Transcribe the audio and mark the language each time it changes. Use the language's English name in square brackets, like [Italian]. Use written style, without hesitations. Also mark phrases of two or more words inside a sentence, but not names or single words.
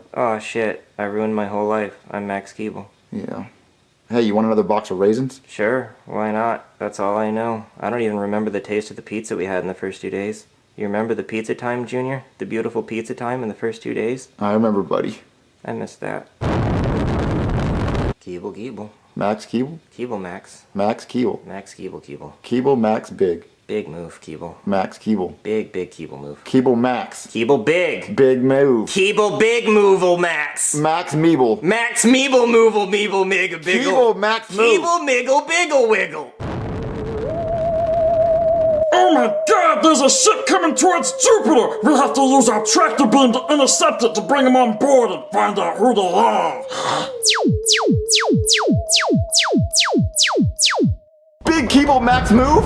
[English] Oh, shit. I ruined my whole life. I'm Max Keeble. Yeah. Hey, you want another box of raisins? Sure, why not? That's all I know. I don't even remember the taste of the pizza we had in the first 2 days. You remember the pizza time, Junior? The beautiful pizza time in the first 2 days? I remember, buddy. I missed that. Keeble. Max Keeble? Keeble Max. Max Keeble. Max Keeble. Keeble Max Big. Big move, Keeble. Max Keeble. Big Keeble move. Keeble Max. Keeble Big. Big move. Keeble Big Move'll Max. Max Meeble. Max Meeble Move'll Meeble Mega Biggle. Keeble Max Move. Keeble Miggle Biggle Wiggle. Oh my god, there's a ship coming towards Jupiter! We have to use our tractor beam to intercept it to bring them on board and find out who they are. Big Keeble Max Move?